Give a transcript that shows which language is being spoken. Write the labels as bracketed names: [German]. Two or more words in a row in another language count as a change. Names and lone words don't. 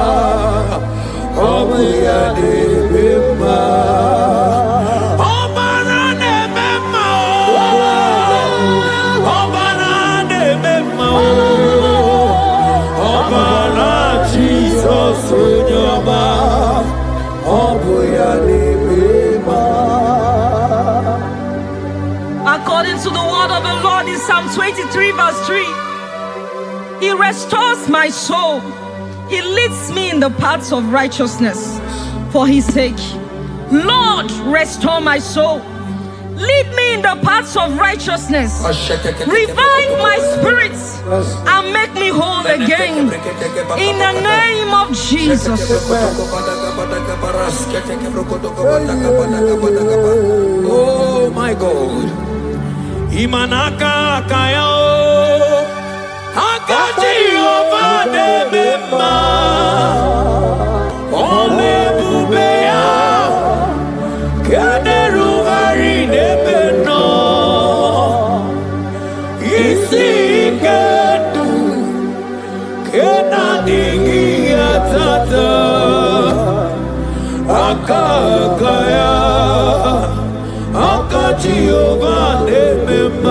[English] Obaraya Nemema Obara Nemema Obara Nemema Obara Jesus Onyoma Obaraya Nemema. According to the word of the Lord in Psalm 23 verse 3, He restores my soul. He leads me in the paths of righteousness for His sake. Lord, restore my soul. Lead me in the paths of righteousness. Revive my spirit and make me whole again. In the name of Jesus. Oh my God. Imanaka kayo. Hakati ovade mema. Ole bubeya. Kaderu hari nebeno. Isi kedu. Kena dingi atata. Akakaya. Hakati ovade mema.